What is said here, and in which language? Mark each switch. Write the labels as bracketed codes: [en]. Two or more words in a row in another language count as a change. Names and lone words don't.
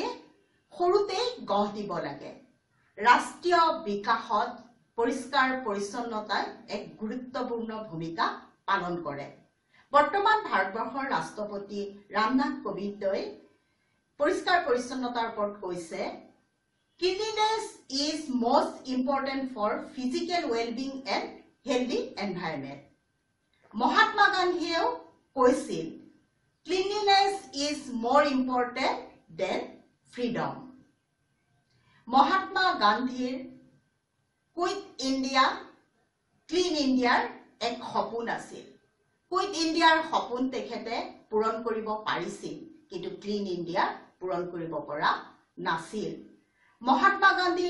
[as] সৰুতেই গঢ় দিব লাগে ৰাষ্ট্ৰীয় বিকাশত পৰিষ্কাৰ পৰিচ্ছন্নতাই এক গুৰুত্বপূৰ্ণ ভূমিকা পালন কৰে বৰ্তমান ভাৰতবৰ্ষৰ ৰাষ্ট্ৰপতি ৰামনাথ কোবিন্দই পৰিষ্কাৰ পৰিচ্ছন্নতাৰ ওপৰত কৈছে [en] Cleanliness is most important for physical well-being and healthy environment [as] মহাত্মা গান্ধীয়েও কৈছিল [en] Cleanliness is more important than freedom [as] মহাত্মা গান্ধীৰ কুইট ইণ্ডিয়া ক্লিন ইণ্ডিয়াৰ এক সপোন আছিল কুইট ইণ্ডিয়াৰ সপোন তেখেতে পূৰণ কৰিব পাৰিছিল কিন্তু ক্লিন ইণ্ডিয়া পূৰণ কৰিব পৰা নাছিল মহাত্মা গান্ধীৰ